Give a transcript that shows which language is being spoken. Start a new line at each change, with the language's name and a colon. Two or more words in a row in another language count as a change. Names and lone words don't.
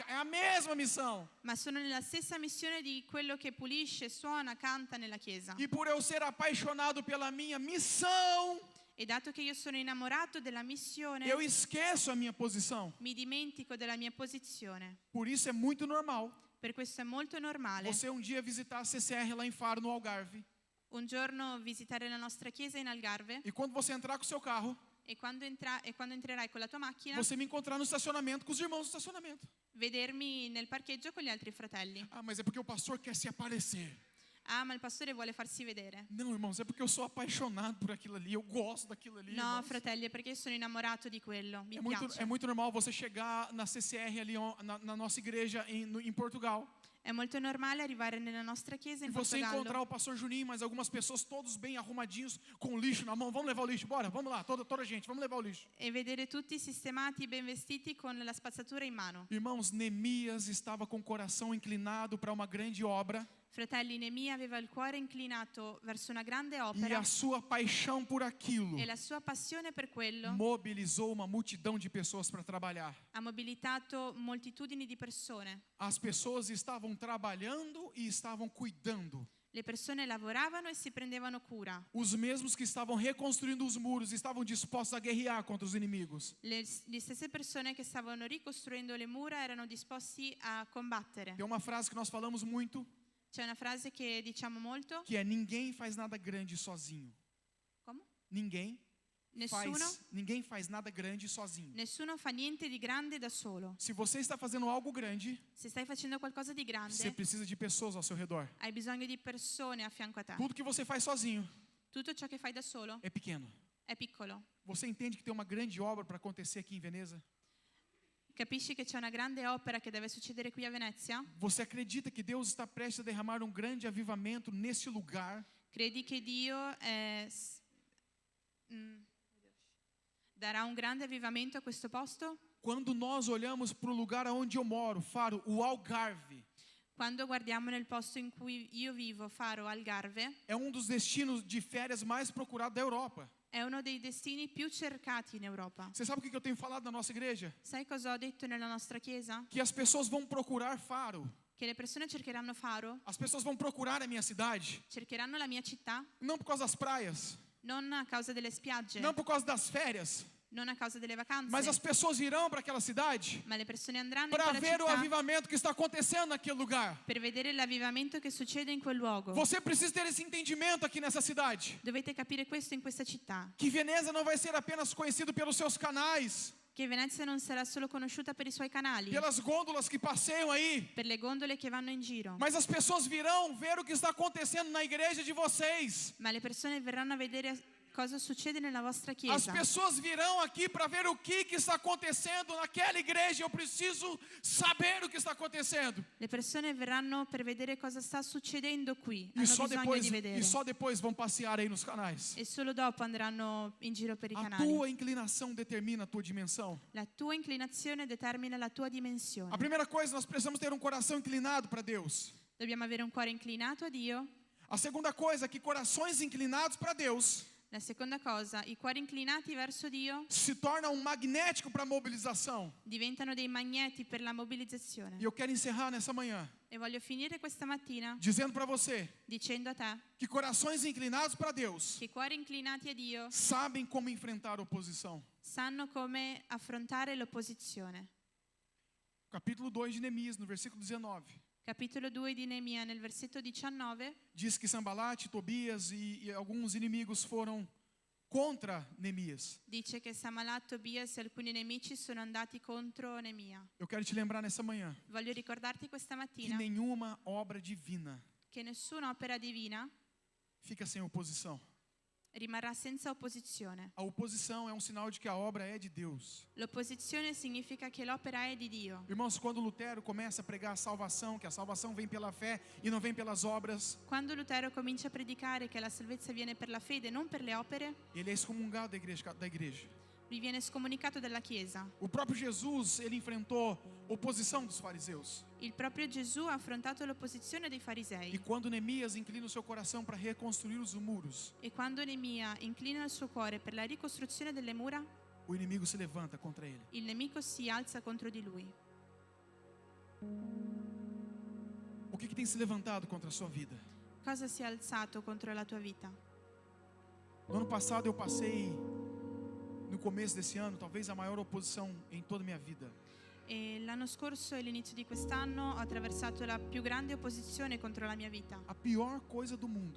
Portuguese: É a mesma missão.
Italian: Ma sono nella stessa missione di quello che pulisce, suona, canta nella chiesa.
Portuguese: E por eu ser apaixonado pela minha missão,
Italian: E dato che io sono innamorato della missione,
Portuguese: eu esqueço a minha posição.
Italian: mi dimentico della mia posizione.
Portuguese: Por isso é muito normal
Italian: Per questo è molto normale
Portuguese: você um dia visitar a CCR lá em Faro, no Algarve.
Italian: un giorno visitare la nostra chiesa in Algarve
Portuguese: E quando você entrar com o seu carro,
Italian: e quando entrerai con la tua macchina,
Portuguese: você me encontrar no estacionamento com os irmãos do estacionamento.
Italian: vedermi nel parcheggio con gli altri fratelli.
Portuguese: Ah, mas é porque o pastor quer se aparecer.
Italian: Ah, ma il pastore vuole farsi vedere.
Portuguese: Não, irmãos, é porque eu sou apaixonado por aquilo ali. Eu gosto daquilo ali.
Italian: No,
Portuguese: irmãos.
Italian: fratelli, è perché sono innamorato di quello. Mi
Portuguese: É
Italian: piace.
Portuguese: muito normal você chegar na CCR ali na nossa igreja em Portugal.
Italian: È molto normale arrivare nella nostra chiesa
Portuguese: E
Italian: in
Portuguese: você encontrar
Italian: Portogallo
Portuguese: o pastor Juninho, mas algumas pessoas todos bem arrumadinhos, com lixo na mão. Vamos levar o lixo, bora, vamos lá, toda a gente, vamos levar o lixo.
Italian: e vedere tutti sistemati, ben vestiti, con la spazzatura in mano.
Portuguese: Irmãos, Neemias estava com o coração inclinado para uma grande obra.
Italian: Fratelli, Nemia aveva il cuore inclinato verso una grande
Portuguese: E
Italian: opera
Portuguese: a sua paixão por aquilo
Italian: e la sua passione per quello
Portuguese: mobilizou uma multidão de pessoas para trabalhar.
Italian: ha mobilitato moltitudini di persone.
Portuguese: As pessoas estavam trabalhando e estavam cuidando.
Italian: Le persone lavoravano e si prendevano cura.
Portuguese: Os mesmos que estavam reconstruindo os muros estavam dispostos a guerrear contra os inimigos.
Italian: Le stesse persone che stavano ricostruendo le mura erano disposti a combattere.
Portuguese: Tem uma frase que nós falamos muito,
Italian: C'è una frase che diciamo molto.
Portuguese: que é: ninguém faz nada grande sozinho.
Italian: Come?
Portuguese: Ninguém faz nada grande sozinho.
Italian: Nessuno fa niente di grande da solo.
Portuguese: Se você está fazendo algo grande,
Italian: Se stai facendo qualcosa di
Portuguese: você
Italian: grande,
Portuguese: precisa de pessoas ao seu redor.
Italian: hai bisogno di persone a fianco a te.
Portuguese: Tudo que você faz sozinho
Italian: Tutto ciò che fai da solo
Portuguese: é pequeno.
Italian: è piccolo.
Portuguese: Você entende que tem uma grande obra para acontecer aqui em Veneza?
Italian: Capisci che c'è una grande opera che deve succedere qui a Venezia?
Portuguese: Você acredita que Deus está prestes a derramar um grande avivamento nesse lugar?
Italian: Credi che Dio darà un grande avvivamento a questo posto?
Portuguese: Quando nós olhamos para o lugar onde eu moro, Faro, o Algarve,
Italian: Quando guardiamo nel posto in cui io vivo, Faro, Algarve,
Portuguese: é um dos destinos de férias mais procurados da Europa.
Italian: è uno dei destini più cercati in Europa.
Portuguese: Você sabe o que eu tenho falado na nossa igreja?
Italian: Sai cosa ho detto nella nostra chiesa?
Portuguese: Que as pessoas vão procurar Faro.
Italian: Che le persone cercheranno Faro,
Portuguese: As pessoas vão procurar a minha cidade.
Italian: cercheranno la mia città,
Portuguese: Não por causa das praias,
Italian: non a causa delle spiagge,
Portuguese: não por causa das férias,
Italian: non a causa delle vacanze,
Portuguese: mas as pessoas virão para aquela cidade
Italian: ma le persone andranno in
Portuguese: para
Italian: quella
Portuguese: ver o
Italian: città
Portuguese: avivamento que está acontecendo naquele lugar.
Italian: per vedere l'avvivamento che succede in quel luogo.
Portuguese: Você precisa ter esse entendimento aqui nessa cidade.
Italian: Dovete capire questo in questa città,
Portuguese: Que Veneza não vai ser apenas conhecido pelos seus canais,
Italian: che Venezia non sarà solo conosciuta per i suoi canali,
Portuguese: pelas gôndolas que passeiam aí,
Italian: per le gondole che vanno in giro,
Portuguese: mas as pessoas virão ver o que está acontecendo na igreja de vocês.
Italian: ma le persone verranno a vedere cosa succede nella vostra
Portuguese: As
Italian: chiesa.
Portuguese: pessoas virão aqui para ver o que está acontecendo naquela igreja. Eu preciso saber o que está acontecendo.
Italian: Le persone verranno per vedere cosa sta succedendo qui,
Portuguese: E
Italian: hanno
Portuguese: só
Italian: bisogno di vedere.
Portuguese: depois vão passear aí nos canais.
Italian: E solo dopo andranno in giro per i
Portuguese: A
Italian: canali.
Portuguese: tua inclinação determina a tua dimensão.
Italian: La tua inclinazione determina la tua dimensione.
Portuguese: A primeira coisa, nós precisamos ter um coração inclinado para Deus.
Italian: Dobbiamo avere un cuore inclinato a Dio.
Portuguese: A segunda coisa é que corações inclinados para Deus
Italian: La seconda cosa, i cuori inclinati verso Dio
Portuguese: se torna um magnético para a mobilização.
Italian: diventano dei magneti per la mobilizzazione.
Portuguese: E eu quero encerrar nessa manhã
Italian: E voglio finire questa mattina
Portuguese: dizendo para você
Italian: dicendo a te
Portuguese: que corações inclinados para Deus
Italian: che cuori inclinati a Dio
Portuguese: sabem como enfrentar a oposição.
Italian: sanno come affrontare l'opposizione.
Portuguese: Capítulo 2 de Neemias, no versículo 19.
Italian: Capitolo 2 di Neemia, nel versetto 19,
Portuguese: Diz que Sambalate, Tobias e alguns inimigos foram contra Neemias.
Italian: dice che Samalat, Tobias e alcuni nemici sono andati contro Neemia.
Portuguese: Eu quero te lembrar nessa manhã
Italian: Voglio ricordarti questa
Portuguese: que
Italian: mattina
Portuguese: nenhuma obra divina
Italian: che nessuna opera divina
Portuguese: fica sem oposição.
Italian: rimarrà senza opposizione.
Portuguese: A oposição é um sinal de que a obra é de Deus.
Italian: L'opposizione significa che l'opera è di Dio.
Portuguese: Irmãos, quando Lutero começa a pregar a salvação, que a salvação vem pela fé e não vem pelas obras,
Italian: Quando Lutero comincia a predicare che la salvezza viene per la fede, non per le opere,
Portuguese: ele é excomungado da igreja.
Italian: lui viene scomunicato dalla Chiesa.
Portuguese: O próprio Jesus, ele enfrentou oposição dos fariseus.
Italian: Il proprio Gesù ha affrontato l'opposizione dei
Portuguese: E
Italian: farisei.
Portuguese: quando Neemias inclina o seu coração para reconstruir os muros,
Italian: E quando Neemia inclina il suo cuore per la ricostruzione delle mura,
Portuguese: o inimigo se levanta contra ele.
Italian: il nemico si alza contro di lui.
Portuguese: O que tem se levantado contra a sua vida?
Italian: Cosa si è alzato contro la tua vita?
Portuguese: No ano passado eu passei, no começo desse ano, talvez a maior oposição em toda a minha vida.
Italian: E l'anno scorso e l'inizio di quest'anno ho attraversato la più grande opposizione contro la mia vita.
Portuguese: A pior coisa do mundo